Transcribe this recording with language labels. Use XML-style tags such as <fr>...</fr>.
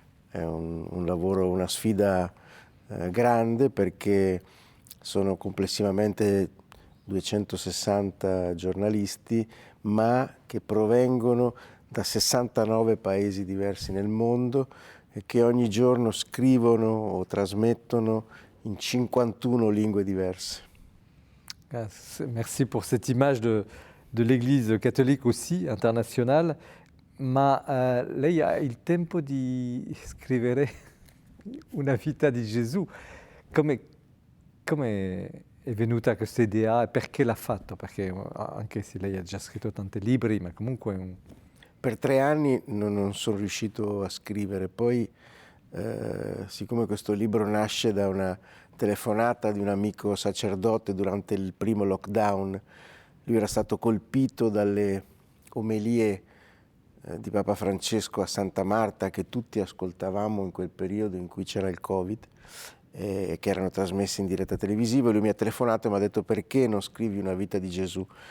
<it>È un lavoro, una sfida grande, perché sono complessivamente 260 giornalisti, ma che provengono da 69 paesi diversi nel mondo e che ogni giorno scrivono o trasmettono in 51 lingue diverse.</it> <fr>Merci pour cette image de l'Église catholique aussi, internationale.</fr> <it>Ma lei ha il tempo di scrivere una vita di Gesù. Come è venuta questa idea e perché l'ha fatto? Perché anche se lei ha già scritto tanti libri, ma comunque... Per 3 anni non sono riuscito a scrivere, poi siccome questo libro nasce da una telefonata di un amico sacerdote durante il primo lockdown, lui era stato colpito dalle omelie di Papa Francesco a Santa Marta, che tutti ascoltavamo in quel periodo in cui c'era il Covid, che erano trasmessi in diretta televisiva, e lui mi ha telefonato e mi ha detto: perché non scrivi una vita di Gesù?</it>